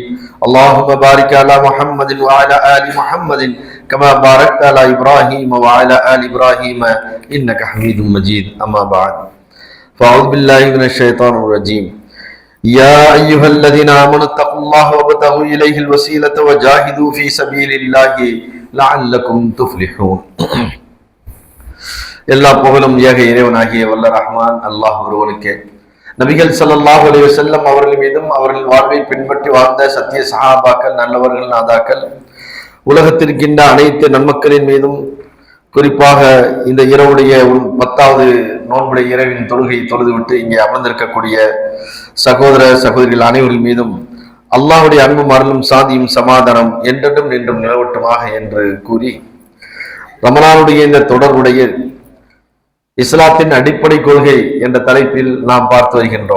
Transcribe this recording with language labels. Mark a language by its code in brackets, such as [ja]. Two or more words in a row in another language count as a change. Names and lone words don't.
[ar] اللهم بارك على محمد وعلى آل محمد كما باركت على إبراهيم وعلى آل إبراهيم إنك حميد مجيد. أما بعد فأعوذ بالله من الشيطان الرجيم. يا أيها الذين آمنوا اتقوا الله وابتغوا إليه الوسيلة وجاهدوا في سبيل الله لعلكم تفلحون. [ta] எல்லா புகழும் ஏக இறைவனாகிய வல்ல ரஹ்மான் அல்லாஹ் ஒருவனுக்கே. நபிகள் [ar] صلى الله عليه وسلم [ta] அவர்கள் மீதும் அவர்கள் வாழ்வை பின்பற்றி வாழ்ந்த சத்திய சஹாபாக்கள், நல்லவர்கள், நாதாக்கள், உலகத்திற்கின்ற அனைத்து நன்மக்களின் மீதும், குறிப்பாக இந்த இரவுடைய 10வது நோன்புடைய இரவின் தொழுகை தொழுதுவிட்டு இங்கே அமர்ந்திருக்கக்கூடிய சகோதர சகோதரிகள் அனைவர்கள் மீதும் அல்லாஹுடைய அன்பும் அருளும் சாந்தியும் சமாதானம் என்றென்றும் நின்றும் நிலவட்டுமாக என்று கூறி, ரமலானுடைய இந்த தொடர்புடைய இஸ்லாத்தின் அடிப்படை கொள்கை என்ற தலைப்பில் நாம் பார்த்து வருகின்றோம்.